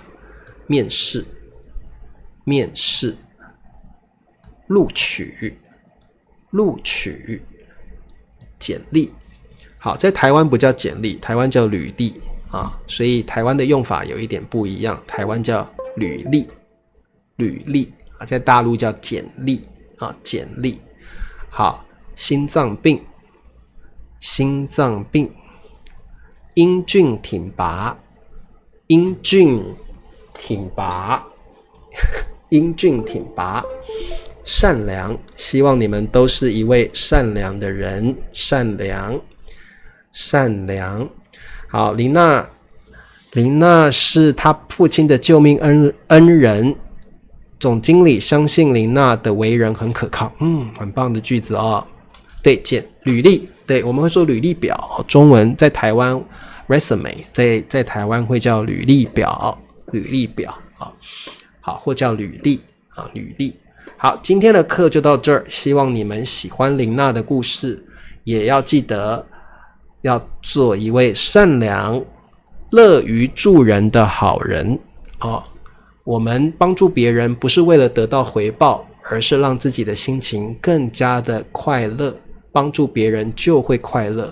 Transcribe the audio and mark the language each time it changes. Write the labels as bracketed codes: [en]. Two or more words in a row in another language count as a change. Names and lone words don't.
[zh] 面試，錄取，簡歷。好，在台灣不叫簡歷，台灣叫履歷所以台灣的用法有一點不一樣，台灣叫履歷在大陸叫簡歷簡歷。好，心臟病，英俊挺拔，善良，希望你們都是一位善良的人，善良。好，琳娜是他父親的救命恩人，總經理相信琳娜的为人很可靠。很棒的句子对，履歷，对，我們會說履歷表，中文在台灣 resume，在台灣會叫履歷表好，或叫履歷好，今天的課就到這兒，希望你們喜歡琳娜的故事，也要記得要做一位善良、樂於助人的好人我們幫助別人不是為了得到回報，而是讓自己的心情更加的快樂，幫助別人就會快樂。